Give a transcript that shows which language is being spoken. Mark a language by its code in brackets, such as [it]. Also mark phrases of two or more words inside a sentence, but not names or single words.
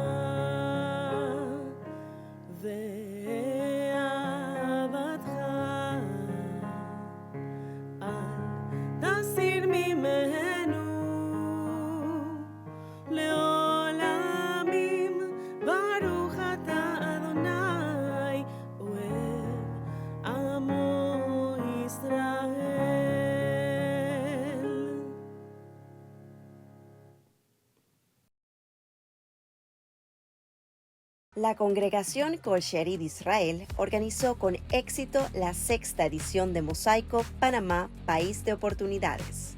[he] ואהבתך אל תסיר ממנו לעולמים. ברוך אתה אדוני אוהב עמו ישראל. [es] La congregación Kol Sherid Israel organizó con éxito la 6ª edición de Mosaico Panamá, País de Oportunidades.